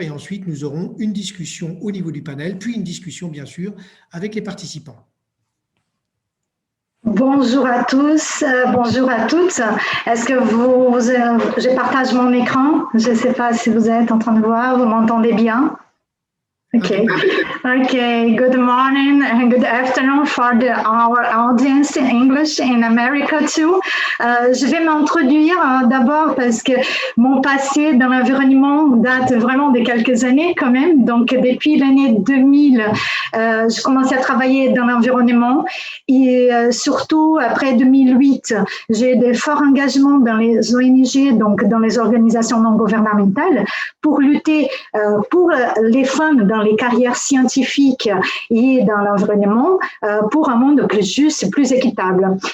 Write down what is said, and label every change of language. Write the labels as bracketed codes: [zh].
[fr] Et ensuite, nous aurons une discussion au niveau du panel, puis une discussion, bien sûr, avec les participants. Bonjour à tous, bonjour à toutes. Est-ce que je partage mon écran? Je ne sais pas si vous êtes en train de voir, vous m'entendez bien? [en] Okay. Good morning and good afternoon for our audience in English in America too. [fr] Je vais m'introduire d'abord parce que mon passé dans l'environnement date vraiment de quelques années quand même. Donc depuis l'année 2000, je commençais à travailler dans l'environnement et surtout après 2008, j'ai eu de forts engagements dans les ONG, donc dans les organisations non gouvernementales, pour lutter pour les femmes dans les carrières scientifiques et dans l'environnement pour un monde plus juste et plus équitable.